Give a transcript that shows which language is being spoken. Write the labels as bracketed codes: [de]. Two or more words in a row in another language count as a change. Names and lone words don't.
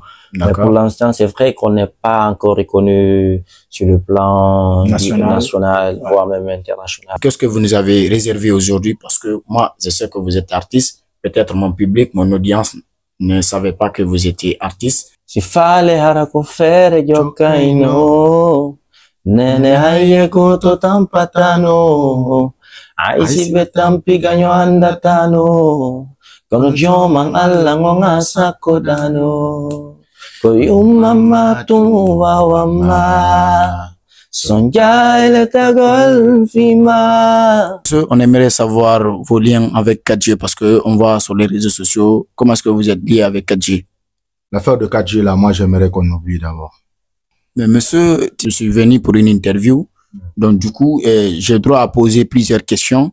[fr] Mais pour l'instant, c'est vrai qu'on n'est pas encore reconnu sur le plan national, voire même international. Qu'est-ce que vous nous avez réservé aujourd'hui? Parce que moi, je sais que vous êtes artiste. Peut-être mon public, mon audience ne savait pas que vous étiez artiste. [snk] Si fale harako fere jokaino, nene haye koto tampatano, aisi betampi ganyo andatano, kono jomang alango ngasako dano, koyumama tumuwawama, sonjai le tagol fima. [fr] On aimerait savoir vos liens avec 4G parce que on voit sur les réseaux sociaux, comment est-ce que vous êtes lié avec 4G? L'affaire de 4G, là, moi, j'aimerais qu'on oublie d'abord. Mais monsieur, je suis venu pour une interview. Donc, du coup, j'ai droit à poser plusieurs questions.